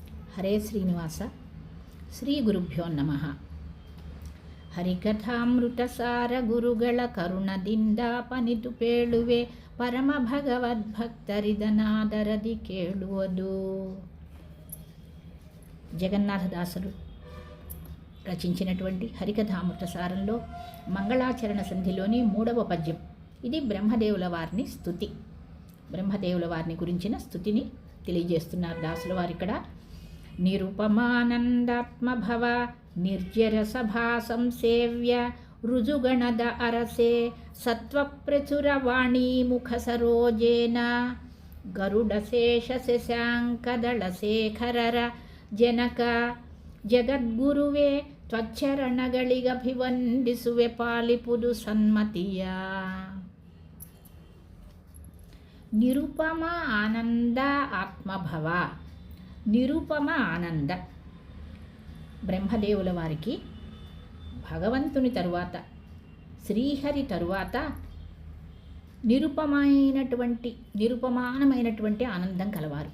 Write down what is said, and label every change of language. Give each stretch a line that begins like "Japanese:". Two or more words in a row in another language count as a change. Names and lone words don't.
Telugu: హరే శ్రీనివాస.
Sanskrit: ಶ್ರೀ ಗುರುಭ್ಯೋ ನಮಃ.
Kannada: ಹರಿಕಥಾಮೃತಸಾರ ಗುರುಗಳ ಕರುಣದಿಂದ ಪನಿತು ಪೇಳುವೆ ಪರಮ ಭಗವದ್ಭಕ್ತರಿದನಾದರದಿ ಕೇಳುವುದು.
Telugu: జగన్నాథదాసులు రచించినటువంటి హరికథామృతసారంలో మంగళాచరణ సంధిలోని 3వ పద్యం. ఇది బ్రహ్మదేవుల వారిని స్తుతి. బ్రహ్మదేవుల వారిని గురించిన స్తుతిని తెలియజేస్తున్నారు దాసుల వారు ఇక్కడ.
Kannada: ನಿರುಪಮಾನಂದಾತ್ಮಭವ ನಿರ್ಜರ ಸಭಾ ಸಂಸೇವ್ಯ ರುಜುಗಣದ ಅರಸೇ ಸತ್ವಪ್ರಚುರ ವಾಣೀ ಮುಖ ಸರೋಜೇನ ಗರುಡಶೇಷ ಶಶಾಂಕದಳಶೇಖರರ ಜನಕ ಜಗದ್ಗುರುವೇ ತ್ವಚ್ಚರಣಗಳಿಗಭಿವಂದಿಸುವೆ ಪಾಲಿಪುದು ಸನ್ಮತಿಯ.
Telugu: నిరుపమ ఆనంద ఆత్మభవ. నిరుపమ ఆనంద బ్రహ్మదేవుల వారికి భగవంతుని తరువాత, శ్రీహరి తరువాత నిరుపమానమైనటువంటి ఆనందం కలవారు.